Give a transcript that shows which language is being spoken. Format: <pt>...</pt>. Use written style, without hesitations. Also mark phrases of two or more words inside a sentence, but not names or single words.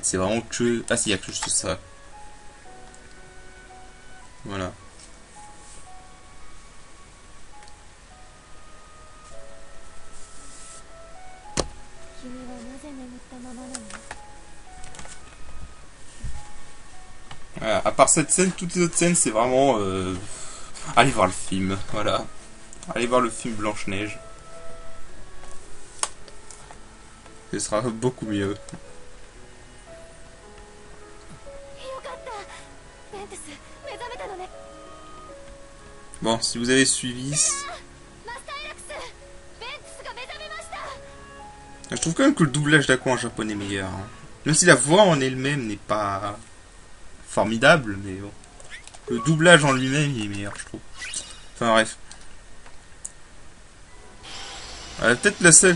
<fr>C'est vraiment que. Ah, si, il y a que juste ça. Voilà.</fr> <ja>君はなぜ眠ったままなの？</ja> <fr>Voilà. À part cette scène, toutes les autres scènes, c'est vraiment. Allez voir le film. Voilà. Allez voir le film Blanche-Neige. Ce sera beaucoup mieux.</fr> <ja>よかった。ベントス、目覚めたのね。</ja> <fr>Bon, si vous avez suivi.</fr> <ja>マスターエラクス、ベントスが目覚めました。</ja> <fr>Je trouve quand même que le doublage d'Aqua en japonais est meilleur. Hein. Même si la voix en elle-même n'est pas formidable, mais bon. Le doublage en lui-même il est meilleur, je trouve. Enfin bref. Peut-être la seule.</fr>